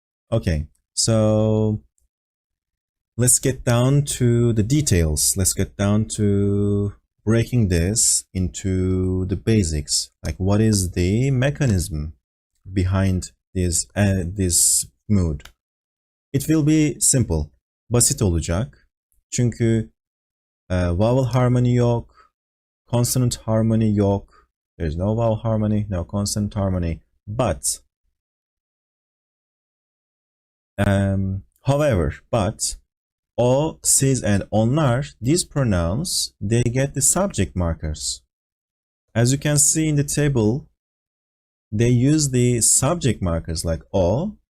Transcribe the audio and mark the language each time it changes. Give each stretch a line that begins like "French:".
English: Okay, so let's get down to the details. Let's get down to breaking this into the basics. Like, what is the mechanism behind this mood? It will be simple.
Turkish: Basit olacak. Çünkü vowel harmony yok. Consonant harmony yok.
English: There's no vowel harmony, no consonant harmony. But, however, o, siz, and onlar, these pronouns, they get the subject markers. As you can see in the table, they use the subject markers like o.